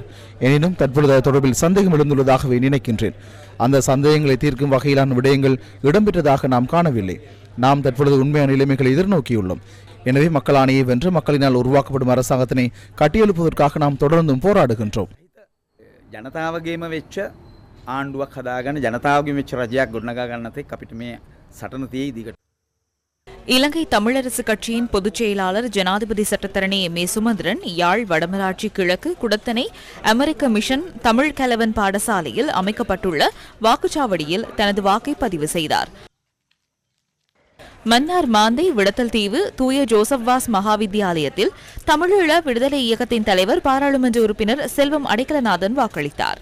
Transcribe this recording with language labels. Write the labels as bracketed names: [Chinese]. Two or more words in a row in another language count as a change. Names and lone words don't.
[Tamil] எனினும் தற்பொழுது தொடர்பில் சந்தேகம் எழுந்துள்ளதாகவே நினைக்கின்றேன். அந்த சந்தேகங்களை தீர்க்கும் வகையிலான விடயங்கள் இடம்பெற்றதாக நாம் காணவில்லை. நாம் தற்பொழுது உண்மையான நிலைமைகளை எதிர்நோக்கியுள்ளோம். எனவே மக்கள் ஆணையை வென்று மக்களினால் உருவாக்கப்படும் அரசாங்கத்தினை கட்டியெழுப்புவதற்காக நாம் தொடர்ந்தும் போராடுகின்றோம். [Sinhala] ජනතාවගේම වෙච්ච ආණ්ඩුවක් හදාගන්න ජනතාවගේම වෙච්ච රජයක් ගොඩනගා ගන්නත් එක්ක අපිට මේ සටන තියෙයි දිගට. [Tamil] இலங்கை தமிழரசு கட்சியின் பொதுச் செயலாளர் ஜனாதிபதி சட்டத்தரணி எம்.ஏ. சுமந்திரன் யாழ் வடமராட்சி கிழக்கு குடத்தனை அமெரிக்க மிஷன் தமிழ் கலவன் பாடசாலையில் அமைக்கப்பட்டுள்ள வாக்குச்சாவடியில் தனது வாக்கை பதிவு செய்தார். மன்னார் மாந்தை விடத்தல் தீவு தூய ஜோசப்வாஸ் மகாவித்தியாலயத்தில் தமிழீழ விடுதலை இயக்கத்தின் தலைவர் பாராளுமன்ற உறுப்பினர் செல்வம் அடைக்கலநாதன் வாக்களித்தார்.